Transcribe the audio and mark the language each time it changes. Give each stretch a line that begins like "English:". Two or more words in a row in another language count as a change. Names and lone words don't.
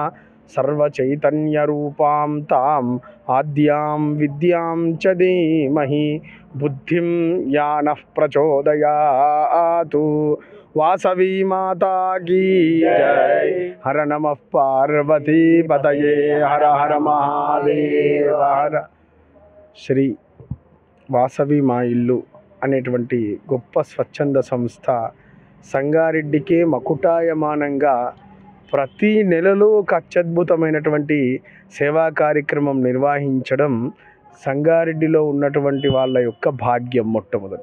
Sanskrit: सर्वचैतन्यरूपां ताम् आद्यां विद्यां च धीमहि बुद्धिं या नः प्रचोदयातु वासवी
Hindi: माता की जय।
Sanskrit: हर नमः पार्वती पतये हर हर महादेव हर।
Telugu: శ్రీ వాసవి మా ఇల్లు అనేటువంటి గొప్ప స్వచ్ఛంద సంస్థ సంగారెడ్డికే మకుటాయమానంగా ప్రతి నెలలో ఒక అత్యద్భుతమైనటువంటి సేవా కార్యక్రమం నిర్వహించడం సంగారెడ్డిలో ఉన్నటువంటి వాళ్ళ యొక్క భాగ్యం మొట్టమొదటి.